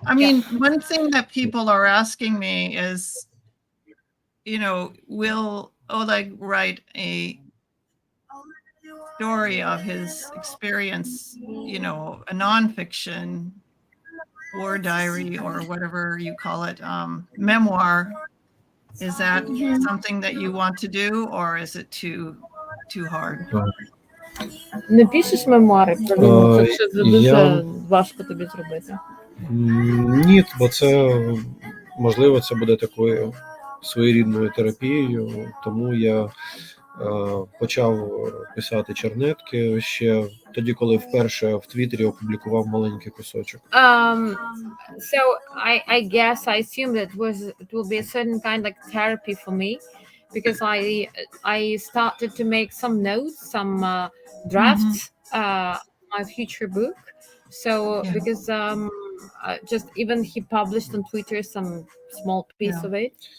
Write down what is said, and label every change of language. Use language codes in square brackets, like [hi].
[en] I mean, one thing that people are asking me is, will Oleg write a story of his experience, a nonfiction war diary or whatever you call it, memoir? Is that something that you want to do, or is it too hard? [uk] Не пишеш мемуари про війну, це дуже я- важко тобі зробити. Ні, бо це, можливо, це буде такою своєрідною терапією, тому я почав писати чернетки ще тоді, коли вперше в Твіттері опублікував маленький кусочок. [en] So I guess I assume that it will be a certain kind like therapy for me, because I started to make some notes, some drafts, my future book. So because just even he published on Twitter some small piece of it.